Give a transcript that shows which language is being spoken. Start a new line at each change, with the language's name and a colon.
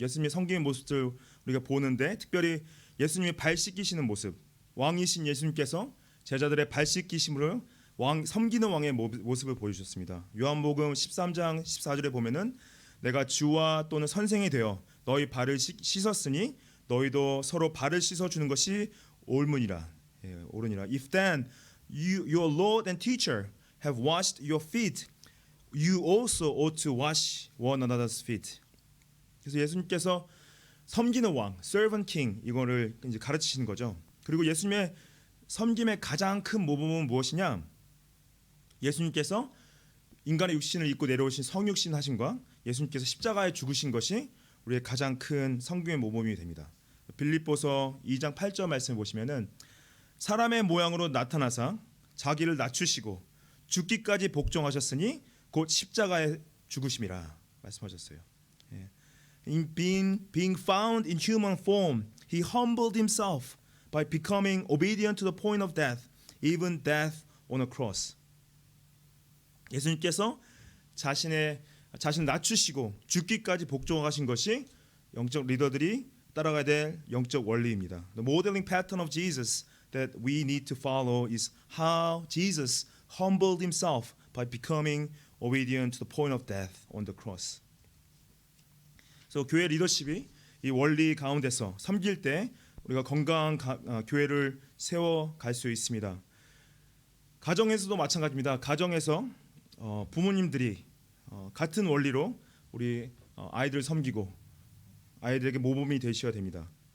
Korean: 예수님의 섬김의 모습을 우리가 보는데 특별히 예수님의 발 씻기시는 모습, 왕이신 예수님께서 제자들의 발 씻기심으로 섬기는 왕의 모습을 보여주셨습니다. 요한복음 13장 14절에 보면은 내가 주와 또는 선생이 되어 너희 발을 씻었으니 너희도 서로 발을 씻어주는 것이 옳으니라.
English: If then your Lord and teacher have washed your feet, you also ought to wash one another's feet.
Korean: 그래서 예수님께서 섬기는 왕, servant king 이거를 이제 가르치시는 거죠. 그리고 예수님의 섬김의 가장 큰 모범은 무엇이냐? 예수님께서 인간의 육신을 입고 내려오신 성육신 하심과 예수님께서 십자가에 죽으신 것이 우리의 가장 큰 섬김의 모범이 됩니다. 빌립보서 2장 8절 말씀을 보시면은 사람의 모양으로 나타나사 자기를 낮추시고 죽기까지 복종하셨으니 곧 십자가에 죽으심이라 말씀하셨어요.
English: Being found in human form, he humbled himself by becoming obedient to the point of death, even death on a cross.
Korean: 예수님께서 자신을 낮추시고 죽기까지 복종하신 것이 영적 리더들이 따라가야 될 영적 원리입니다.
English: The modeling pattern of Jesus that we need to follow is how Jesus humbled himself by becoming obedient to the point of death on the cross.
Korean: 그래서 교회 리더십이 이 원리 가운데서 섬길 때 우리가 건강한 교회를 세워갈 수 있습니다. 가정에서도 마찬가지입니다. 가정에서 부모님들이 같은 원리로 우리 아이들을 섬기고 아이들에게 모범이 되셔야 됩니다.